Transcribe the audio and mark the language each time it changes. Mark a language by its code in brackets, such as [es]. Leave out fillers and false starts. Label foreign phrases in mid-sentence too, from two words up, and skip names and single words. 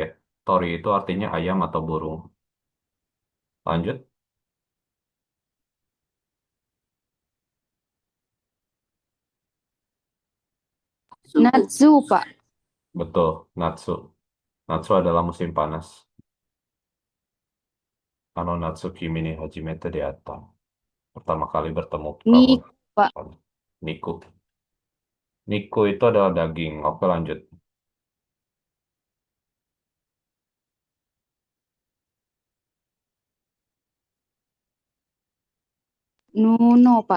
[id] Tori itu artinya ayam atau burung. Lanjut. Natsu, Pak. Betul. Natsu. Natsu adalah musim panas. [ja] あの夏君に初めて出会った. [id] Pertama kali bertemu kamu. Niku, Pak. Niku. Niku itu adalah daging. Oke, lanjut. Nuno, Pak.